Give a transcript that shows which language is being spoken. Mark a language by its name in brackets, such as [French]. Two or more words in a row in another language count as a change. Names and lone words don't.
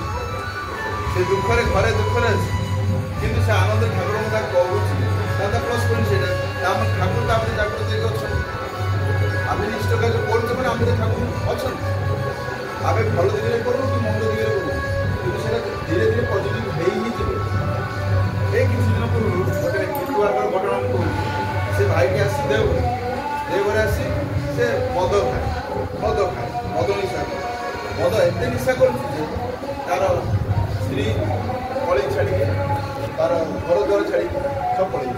[Odia] ସେ ଦୁଃଖରେ ଘରେ ଦୁଃଖରେ ଅଛି, କିନ୍ତୁ ସେ ଆନନ୍ଦରେ ଠାକୁରଙ୍କ କଥା କହୁଛି, ତା [English] plus point [Odia] ସେଇଟା। ଆମ ଠାକୁର ତା ଭିତରେ ଜାଗ୍ରତ ହେଇକି ଅଛନ୍ତି। ଆମେ ନିଶ୍ଚିତ କାର୍ଯ୍ୟ କରୁଛୁ ମାନେ ଆମ ଭିତରେ ଠାକୁର ଅଛନ୍ତି। ଆମେ ଭଲ ଦିଗରେ କରୁ କି ମନ୍ଦ ଦିଗରେ କରୁ, କିନ୍ତୁ ସେଇଟା ଧୀରେ ଧୀରେ ପଜିଟିଭ୍ ହେଇ ହିଁ ଯିବ। [Bangla] এই কিছু দিন পূর্ব [Odia] ଗୋଟେ କିଟୁଆର ଘଟଣା ମୁଁ କହୁଛି। ସେ ଭାଇଟି ଆସି ଦେଓଘରେ ଆସି ସେ ମଦ ନିଶା ମଦ ଏତେ ନିଶା କରୁଛି ଯେ ତାର ସ୍ତ୍ରୀ କଳି ଛାଡ଼ିକି ତାର ଘର ଦ୍ୱାର ଛାଡ଼ିକି ସବୁ ପଳେଇଛି।